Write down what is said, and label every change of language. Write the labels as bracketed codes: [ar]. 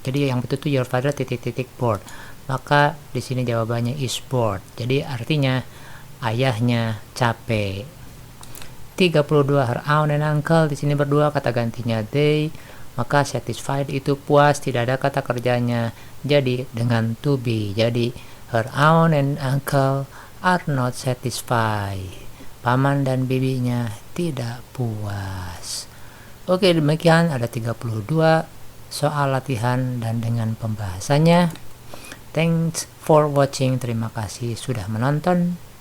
[id] Jadi yang betul itu [en] your father bored. [id] Maka di sini jawabannya [en] is bored. [id] Jadi artinya ayahnya capek. 32, [en] her aunt and uncle, [id] di sini berdua, kata gantinya [en] they. [id] Maka satisfied itu puas, tidak ada kata kerjanya. Jadi dengan to be. Jadi [en] her aunt and uncle are not satisfied. [id] Paman dan bibinya tidak puas. Oke, demikian ada 32 soal latihan dan dengan pembahasannya. [en] Thanks for watching. [id] Terima kasih sudah menonton.